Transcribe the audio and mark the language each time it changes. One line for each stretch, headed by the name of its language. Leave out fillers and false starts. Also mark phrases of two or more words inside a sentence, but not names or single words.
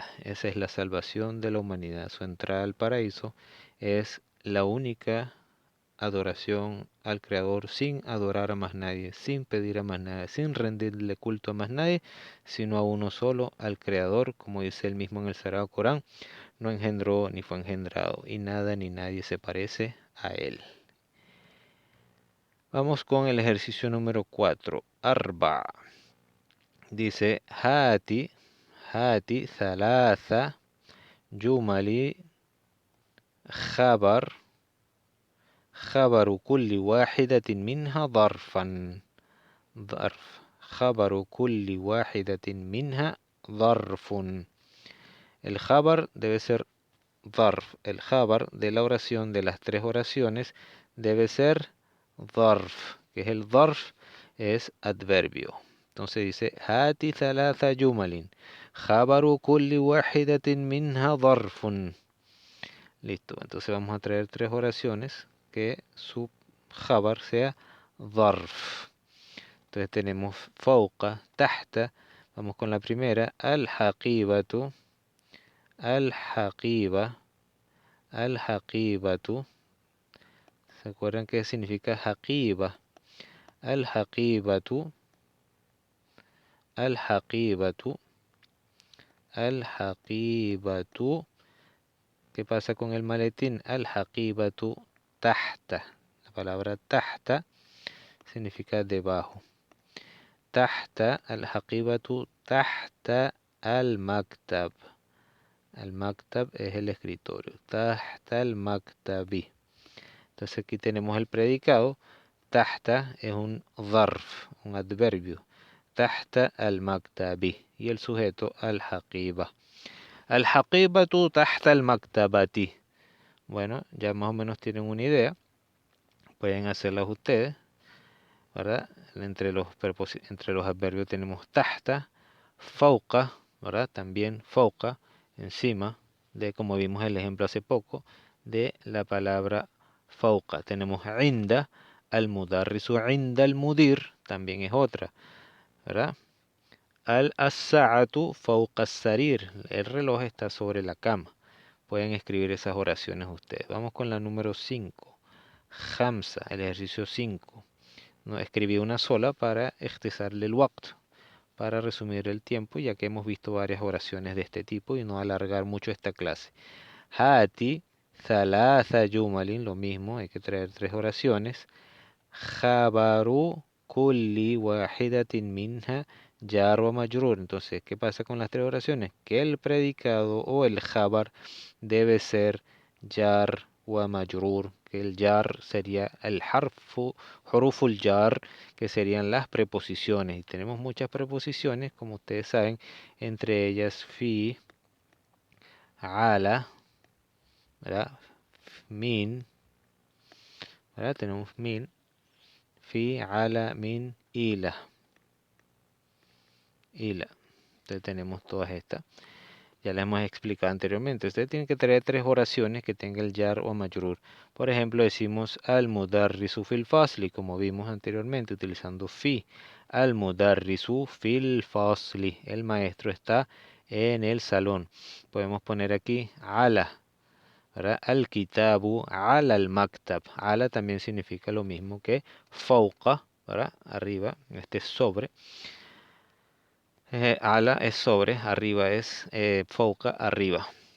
Spanish: Esa es la salvación de la humanidad. Su entrada al paraíso es la única adoración al Creador sin adorar a más nadie, sin pedir a más nadie, sin rendirle culto a más nadie, sino a uno solo, al Creador, como dice él mismo en el Sagrado Corán, no engendró ni fue engendrado, y nada ni nadie se parece a él. Vamos con el ejercicio número 4. Arba. Dice,
Arabic: هات ثلاث جمل خبر خبر كل واحدة منها ظرفا ظرف خبر كل واحدة منها ظرف.
Spanish: El khabar debe ser ظرف. El khabar de la oración, de las tres oraciones, debe ser ظرف, que es el ظرف, es adverbio. Entonces dice,
Arabic: هات ثلاث جمل خبر كل واحدة منها ظرف.
Spanish: Listo, entonces vamos a traer tres oraciones que su khabar sea ظرف. Entonces tenemos
Arabic: فوق, تحت.
Spanish: Vamos con la primera,
Arabic: الحقيبة, الحقيبة, الحقيبة.
Spanish: ¿Se acuerdan qué significa حقيبة?
Arabic: الحقيبة, الحقيبة, الحقيبة.
Spanish: ¿Qué pasa con el maletín?
Arabic: الحقيبة تحت.
Spanish: La palabra تحت significa debajo.
Arabic: تحت الحقيبة تحت المكتب.
Spanish: المكتب es el escritorio.
Arabic: تحت المكتب.
Spanish: Entonces aquí tenemos el predicado. تحت es un ظرف, un adverbio.
Arabic: تحت المكتب.
Spanish: Y el sujeto الحقيبة.
Arabic: الحقيبة تحت المكتبة.
Spanish: Bueno, ya más o menos tienen una idea. Pueden hacerlas ustedes, ¿verdad? Entre los adverbios tenemos
Arabic: تحت، فوق,
Spanish: ¿verdad? También fauqa, encima de, como vimos el ejemplo hace poco, de la palabra fauqa. Tenemos
Arabic: عند، المدرس عند المدير,
Spanish: también es otra, ¿verdad?
Arabic: الساعة فوق السرير,
Spanish: el reloj está sobre la cama. Pueden escribir esas oraciones ustedes. Vamos con la número 5. Hamza, el ejercicio 5. No, escribí una sola para اختصarle el waqt, para resumir el tiempo, ya que hemos visto varias oraciones de este tipo y no alargar mucho esta clase.
Arabic: هات، ثلاث جمل,
Spanish: lo mismo, hay que traer tres oraciones.
Arabic: خبر كل واحدة منها جار ومجرور.
Spanish: Entonces, ¿qué pasa con las tres oraciones? Que el predicado o el jabar debe ser
Arabic: جار ومجرور,
Spanish: que el jar sería el
Arabic: حروف الجر,
Spanish: que serían las preposiciones. Y tenemos muchas preposiciones, como ustedes saben, entre ellas
Arabic: في، على,
Spanish: ¿verdad? Min, ¿verdad? Tenemos
Arabic: من، في، على، من، إلى.
Spanish: Entonces tenemos todas estas. Ya las hemos explicado anteriormente. Ustedes tienen que traer tres oraciones que tengan el jar o majrur. Por ejemplo, decimos
Arabic: المدرس في الفصل,
Spanish: como vimos anteriormente, utilizando fi.
Arabic: المدرس في الفصل.
Spanish: El maestro está en el salón. Podemos poner aquí ala, ¿verdad?
Arabic: الكتاب على المكتب.
Spanish: Ala también significa lo mismo que fauqa, ¿verdad? Arriba, este es sobre. Ala es sobre, arriba es fauqa, arriba.